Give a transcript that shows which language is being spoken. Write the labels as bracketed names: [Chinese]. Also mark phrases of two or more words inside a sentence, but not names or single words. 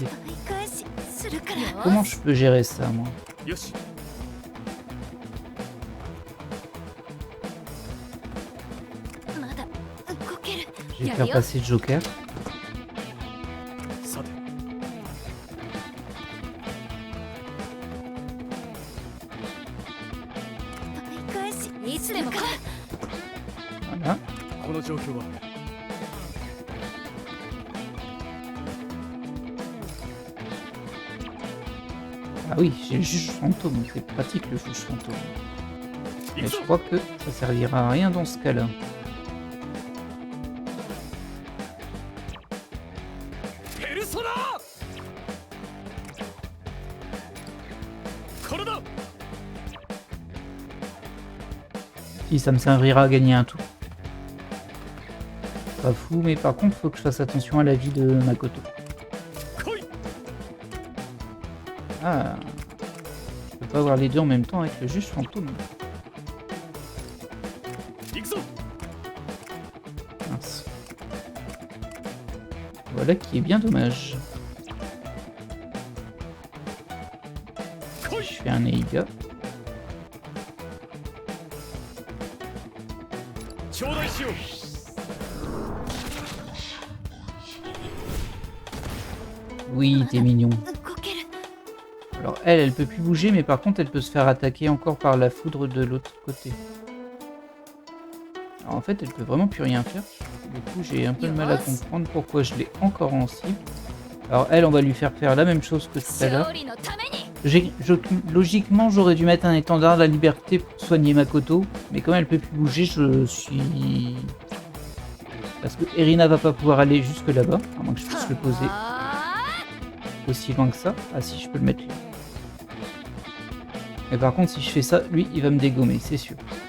[Japanese] 追い返しするから [French] Comment je peux gérer ça moi? [Japanese] よしまだ動ける [French] Je vais faire passer le Joker. [Japanese] さて追い返しいつでも来い [French] Voilà. [Japanese] この状況は [French] Ah oui, j'ai le juge fantôme, donc c'est pratique le juge fantôme. [Japanese] 行 [French] Mais [Japanese] く [French] je [Japanese] ぞ [French] crois que ça servira à rien dans ce cas-là. [Japanese] ペルソナこれだ [French] Si, ça me servira à gagner un tour. Pas fou, mais par contre, faut que je fasse attention à la vie de Makoto. [Japanese] 来い [French] Ah, je peux pas avoir les deux en même temps avec le juge fantôme. [Japanese] 行くぞ [French] Mince. Voilà qui est bien dommage. Je fais un Eiga. [Japanese] 頂戴しよう [French] Oui, t'es mignon. [Japanese] 動ける [French] Alors elle peut plus bouger, mais par contre, elle peut se faire attaquer encore par la foudre de l'autre côté. Alors en fait, elle peut vraiment plus rien faire. Du coup, j'ai un peu de mal à comprendre pourquoi je l'ai encore en cible. Alors elle, on va lui faire la même chose que tout à l'heure. [Japanese] 勝利のために [French] Logiquement, j'aurais dû mettre un étendard de la liberté pour soigner Makoto, mais comme elle peut plus bouger, je suis... Parce que Erina va pas pouvoir aller jusque là-bas, à moins que je puisse le poser あ aussi loin que ça. Ah si, je peux le mettre là. Mais par contre, si je fais ça, lui, il va me dégommer, c'est sûr.